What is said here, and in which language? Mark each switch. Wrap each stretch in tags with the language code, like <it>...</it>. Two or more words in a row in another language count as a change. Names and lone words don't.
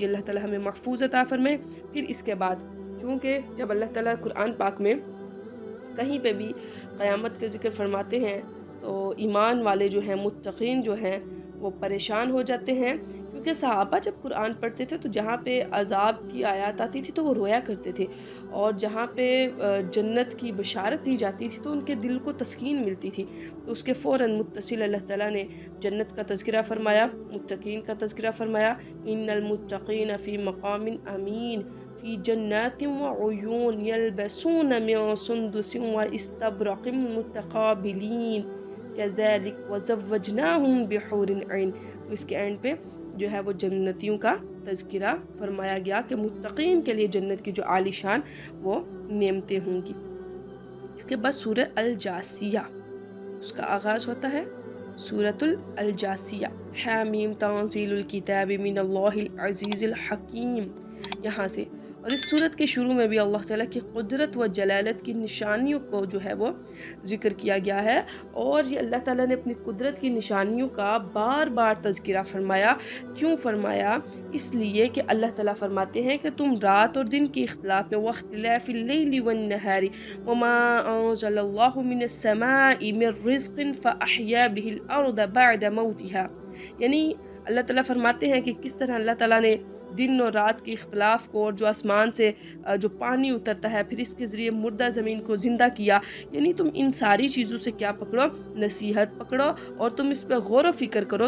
<hi>अल्लाह ताला हमें महफूज अता फरमाए। फिर इसके बाद चूँकि जब अल्लाह ताला कुरान पाक में कहीं पे भी क़यामत का ज़िक्र फरमाते हैं तो ईमान वाले जो हैं, मुत्तक़ीन जो हैं, वो परेशान हो जाते हैं, क्योंकि सहाबा जब कुरान पढ़ते थे तो जहाँ पे अज़ाब की आयत आती थी तो वो रोया करते थे, और जहाँ पे जन्नत की बशारत दी जाती थी तो उनके दिल को तस्कीन मिलती थी। तो उसके फ़ौरन मुत्तसिल अल्लाह ताला ने जन्नत का तज़किरा फ़रमाया, मुत्तक़ीन का तज़किरा फ़रमाया।</hi> <ar>إن المتقين في مقام أمين في جنات وعيون يلبسون من سندس وإستبرق متقابلين كذلك وزوجناهم بحور عين.</ar> <hi>तो इसके एंड पे जो है वो जन्नतियों का तज़किरा फरमाया गया कि मुत्तक़ीन के लिए जन्नत की जो आलीशान वो नेमतें होंगी। इसके बाद सूरह अल जासिया, उसका आगाज़ होता है सूरतुल अल जासिया।</hi> <ar>حم تنزيل الكتاب من الله العزيز الحكيم,</ar> <hi>यहाँ से। और इस सूरत के शुरू में भी अल्लाह ताला की कुदरत व जलालत की निशानियों को जो है वो ज़िक्र किया गया है। और ये अल्लाह ताला ने अपनी कुदरत की निशानियों का बार बार तज़किरा फरमाया। क्यों फरमाया? इसलिए कि अल्लाह ताला फरमाते हैं कि तुम रात और दिन के इख्तिलाफ में</hi> <ar>واختلاف الليل والنهار وما أنزل الله من السماء من رزق فأحيا به الأرض بعد موتها,</ar> <hi>यानी अल्लाह ताला फरमाते हैं कि किस तरह अल्लाह ताला ने दिन और रात के इख्तिलाफ़ को, और जो आसमान से जो पानी उतरता है फिर इसके ज़रिए मुर्दा ज़मीन को ज़िंदा किया। यानी तुम इन सारी चीज़ों से क्या पकड़ो? नसीहत पकड़ो, और तुम इस पर गौर व फ़िक्र करो।</hi>